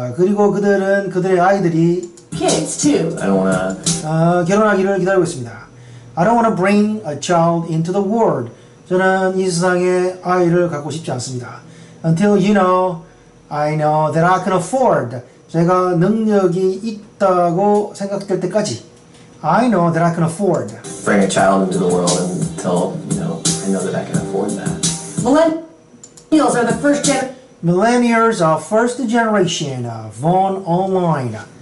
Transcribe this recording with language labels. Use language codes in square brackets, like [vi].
[ko] 그리고 그들의 아이들이 [en] kids too. I don't want to [ko] 결혼하기를 기다리고 있습니다. [en] I don't want to bring a child into the world. [ko] 저는 이 세상에 아이를 갖고 싶지 않습니다. [en] Until I know that I can afford. [ko] 제가 능력이 있다고 생각될 때까지. [en] I know that I can afford. bring a child into the world until, I know that I can afford that. Millennials are the first generation. Millennials are first generation born online.